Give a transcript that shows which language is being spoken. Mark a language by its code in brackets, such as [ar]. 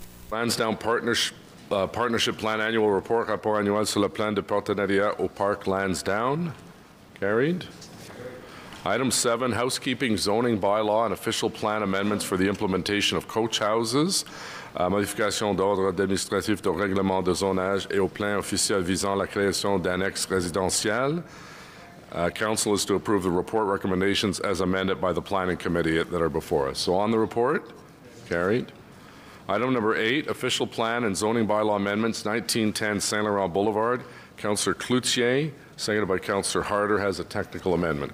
[en] Lansdowne Partnership Plan Annual Report, [fr] rapport annuel sur le plan de partenariat au Parc Lansdowne. [en] Carried. Item 7, housekeeping, zoning bylaw, and official plan amendments for the implementation of coach houses. [fr] Modification d'ordre administratif au règlement de zonage et au plan officiel visant la création d'annexes résidentielles. [en] Council is to approve the report recommendations as amended by the Planning Committee that are before us. So on the report, carried. Item number 8, official plan and zoning bylaw amendments, 1910 Saint Laurent Boulevard. Councillor Cloutier, seconded by Councillor Harder, has a technical amendment.